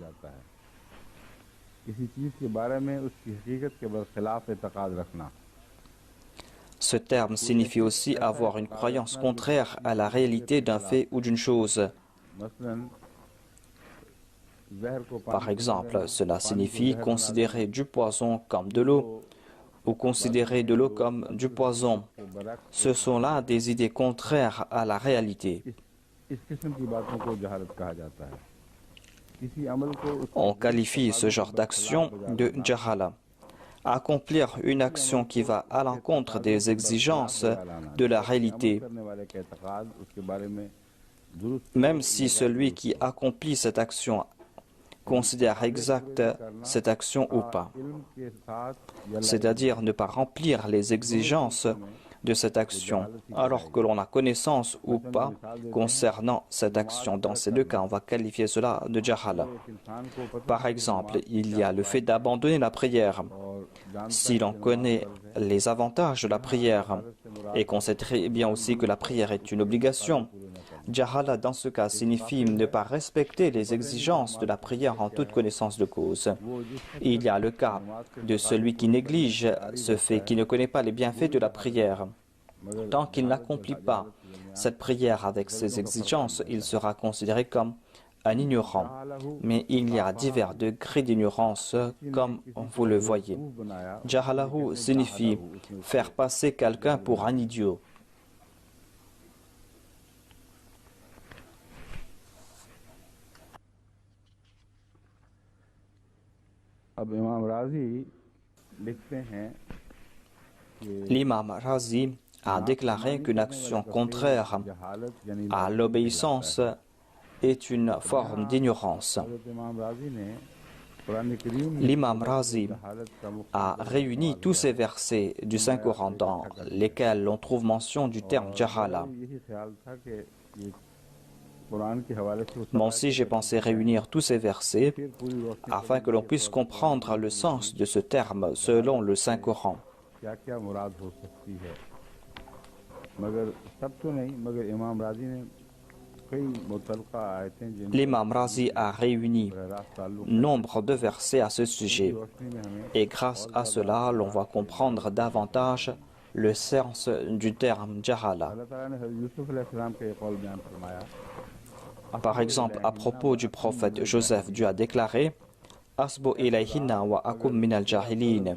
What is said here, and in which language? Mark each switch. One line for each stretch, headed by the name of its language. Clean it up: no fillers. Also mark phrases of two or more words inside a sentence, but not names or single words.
French: Ce terme signifie aussi avoir une croyance contraire à la réalité d'un fait ou d'une chose. Par exemple, cela signifie considérer du poison comme de l'eau ou considérer de l'eau comme du poison. Ce sont là des idées contraires à la réalité.
Hindi: इस किस्म की बातों को जहालत कहा जाता है। किसी अमल को
French: On qualifie ce genre d'action de jahala. Accomplir une action qui va à l'encontre des exigences de la réalité,
Hindi: करने वाले के एतकाद उसके बारे में दुरुस्त
French: même si celui qui accomplit cette action considère exacte cette action ou pas.
Hindi: इल्म के साथ या
French: C'est-à-dire ne pas remplir les exigences de cette action, alors que l'on a connaissance ou pas concernant cette action. Dans ces deux cas, on va qualifier cela de jahala.
Hindi: एक इंसान को पता
French: Par exemple, il y a le fait d'abandonner la prière.
Hindi: और जान
French: Si l'on connaît les avantages de la prière et qu'on sait très bien aussi que la prière est une obligation, jahala dans ce cas signifie ne pas respecter les exigences de la prière en toute connaissance de cause. Il y a le cas de celui qui néglige ce fait, qui ne connaît pas les bienfaits de la prière. Tant qu'il n'accomplit pas cette prière avec ses exigences, il sera considéré comme un ignorant. Mais il y a divers degrés d'ignorance, comme vous le voyez. Jahalahu signifie faire passer quelqu'un pour un idiot.
Hindi: अब इमाम राजी लिखते हैं
French: L'imam Razi a déclaré qu'une action contraire
Hindi: जहालत यानी
French: à l'obéissance est une forme d'ignorance.
Hindi: हज़रत इमाम राजी ने कुरान करीम में
French: L'imam Razi
Hindi: जहालत का मुख्य
French: a réuni tous ces versets du Saint-Coran dans lesquels l'on trouve mention du terme jahala.
Hindi: यही ख्याल था कि ये कुरान के हवाले से
French: Moi aussi, j'ai pensé réunir tous ces versets
Hindi: फिर पूरी रोशनी
French: afin que l'on puisse comprendre le sens de ce terme selon le Saint-Coran.
Hindi: क्या क्या मुराद हो सकती है मगर सब तो नहीं मगर इमाम राजी ने कई मुतलका आयतें जिनकी
French: L'imam Razi a réuni
Hindi: रास्त ताल्लुक
French: nombre de versets à ce sujet.
Hindi: रोशनी में हमें
French: Et grâce à cela, l'on va comprendre davantage le sens du terme jahala.
Hindi: अल्लाह ताला ने हज़रत यूसुफ अलैहिस्सलाम का ये कौल बयान फरमाया
French: Par exemple, à propos du prophète Joseph, Dieu a déclaré
Arabic: أصب إليهن و أكن من الجاهلين.